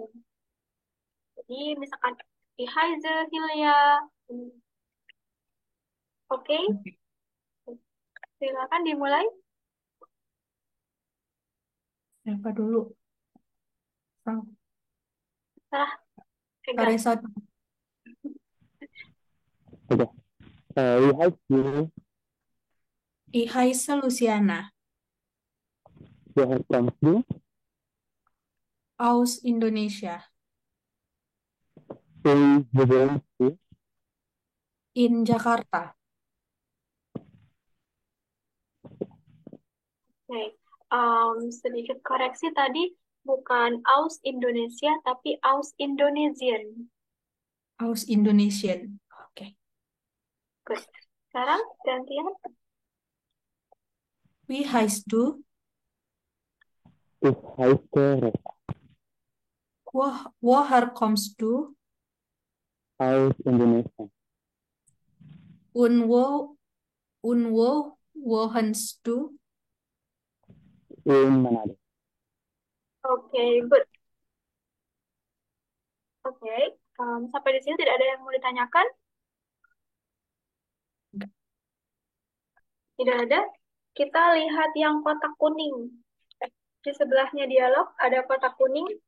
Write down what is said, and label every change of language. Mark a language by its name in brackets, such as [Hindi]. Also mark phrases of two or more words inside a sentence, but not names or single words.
[Indonesian] Jadi, misalkan di Heize, Hilya, oke, silakan dimulai. Siapa dulu? Frau. Salah, pegang. Karesa. Oke. [German] Wie heißt du? Ich heiße Luciana Woher kommst du? aus Indonesia. Wo wohnst du? In Jakarta. [Indonesian] Oke, sedikit koreksi tadi bukan [German] aus Indonesia [Indonesian] tapi [German] aus Indonesian. Aus Indonesian. Oke. [Indonesian] Good. Sekarang gantian. [German] Wie heißt du? Ich heiße Reza. Woher kommst du? Aus Indonesia. Unwo, unwo, wohnst du? In Manado. [English] Oke, good. [Indonesian] Oke, sampai di sini tidak ada yang mau ditanyakan? Tidak ada. Kita lihat yang kotak kuning. Di sebelahnya dialog ada kotak kuning.